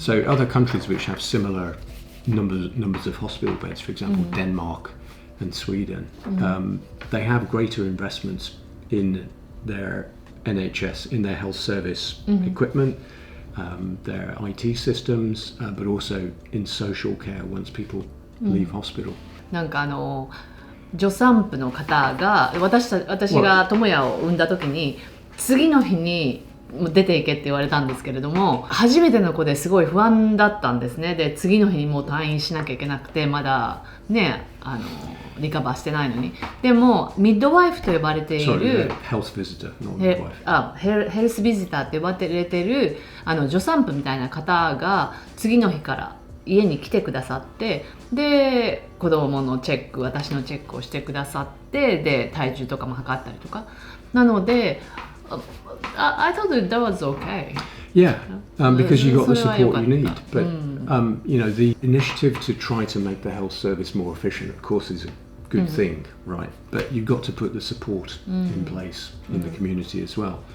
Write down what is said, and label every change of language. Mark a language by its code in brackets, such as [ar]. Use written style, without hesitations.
[en] So other countries which have similar numbers of hospital beds, for example Denmark and Sweden, they have greater investments in their NHS, in their health service equipment, their IT systems, but also in social care once people leave hospital. [ja] なんか助産婦の方が私が智也を産んだ時に次の日に出ていけって言われたんですけれども、初めての子ですごい不安だったんですね。で次の日にもう退院しなきゃいけなくて、まだねリカバーしてないのに。でもミッドワイフと呼ばれているヘルスビジター、ヘルスビジターって呼ばれている助産婦みたいな方が次の日から家に来てくださって、で子供のチェック、私のチェックをしてくださって、で体重とかも測ったりとか。なので [en] I thought that was okay. Yeah, because you got the support you need. But you know, the initiative to try to make the health service more efficient, of course, is a good thing, right? But you've got to put the support in place in the community as well.